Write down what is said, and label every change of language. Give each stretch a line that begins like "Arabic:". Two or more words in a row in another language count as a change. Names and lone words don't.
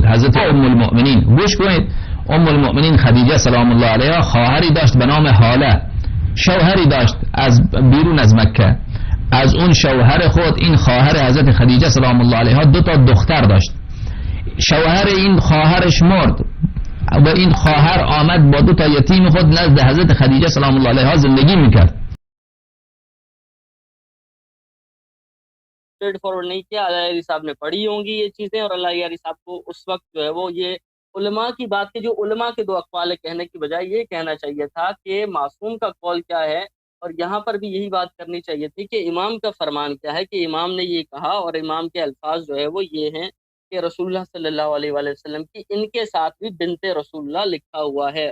Persian: حضرت ام المؤمنین، گوش کنید، ام المؤمنین خدیجه سلام الله علیها خواهری داشت به نام حاله، شوهری داشت از بیرون از مکه. از اون شوهر خود این خواهر حضرت خدیجه سلام الله علیها 2 تا دختر داشت. شوهر این خواهرش مرد و این خواهر آمد با 2 تا یتیم خود نزد حضرت خدیجه سلام الله علیها زندگی میکرد.
English: straight forward
Urdu: نہیں کیا، العیاری صاحب نے پڑھی ہوں گی یہ چیزیں، اور العیاری صاحب کو اس وقت جو ہے وہ یہ علماء کی بات کے جو علماء کے 2 اقوال کہنے کی بجائے یہ کہنا چاہیے تھا کہ معصوم کا قول کیا ہے، اور یہاں پر بھی یہی بات کرنی چاہیے تھی کہ امام کا فرمان کیا ہے، کہ امام نے یہ کہا اور امام کے الفاظ جو ہے وہ یہ ہیں کہ
Arabic: رسول اللہ صلی اللہ علیہ وآلہ وسلم
Urdu: کی ان کے ساتھ بھی
Arabic: بنت رسول اللہ
Urdu: لکھا ہوا ہے۔